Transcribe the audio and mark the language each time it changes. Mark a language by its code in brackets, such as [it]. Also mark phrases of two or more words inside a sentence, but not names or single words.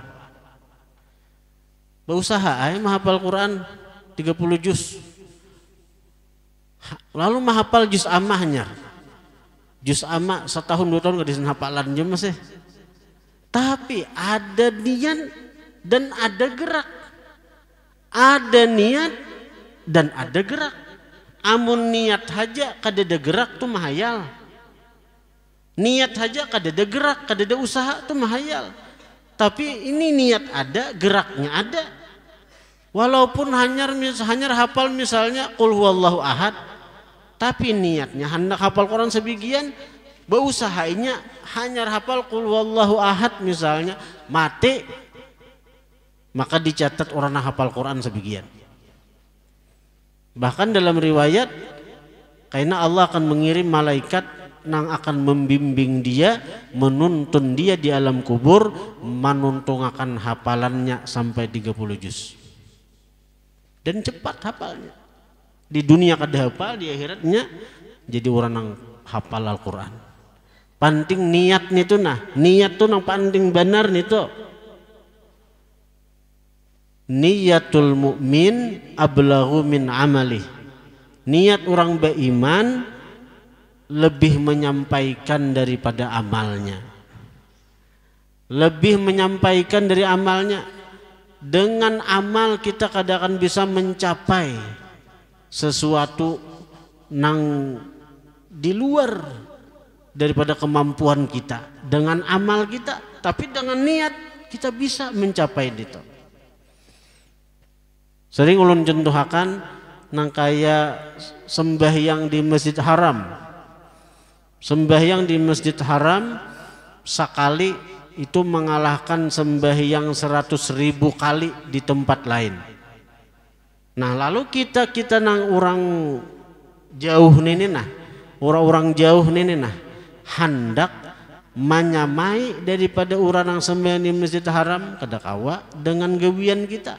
[id] Berusaha menghafal Quran 30 juz. Lalu menghafal juz amahnya. Juz amah setahun 2 tahun gak bisa hafalan aja Mas. Tapi ada niat dan ada gerak. Ada niat dan ada gerak. [bjn] Amun niat aja kadada gerak tuh mahayal. Niat aja kadada gerak, kadada usaha tuh mahayal. [id] Tapi ini niat ada, geraknya ada. Walaupun hanya hafal misalnya [ar] قل هو الله أحد, [id] tapi niatnya hendak hafal Quran sebagian, beusahanya hanya hafal [ar] قل هو الله أحد [id] misalnya, mati, maka dicatat orang yang hafal Quran sebagian. Bahkan dalam riwayat, karena Allah akan mengirim malaikat yang akan membimbing dia, menuntun dia di alam kubur, menuntungakan hafalannya sampai 30 juz. Dan cepat hafalnya. Di dunia kada hafal, di akhiratnya jadi orang yang hafal Al-Quran. Penting niat itu nah, niat itu yang penting benar itu. [ar] نية المؤمن أبلغ من عمله. [id] Niat orang beriman lebih menyampaikan daripada amalnya. Lebih menyampaikan dari amalnya. Dengan amal kita kadang bisa mencapai sesuatu yang di luar daripada kemampuan kita. Dengan amal kita, tapi dengan niat kita bisa mencapai itu. [bjn] Sering ulun contohakan nang kaya sembahyang di Masjid Haram. [id] Sembahyang di Masjid Haram sekali itu mengalahkan sembahyang 100.000 kali di tempat lain. Nah lalu kita nang orang jauh ini nah, orang jauh ini nah, hendak menyamai daripada orang yang sembahyang di Masjid Haram [bjn] kada kawa [id] dengan gawian kita.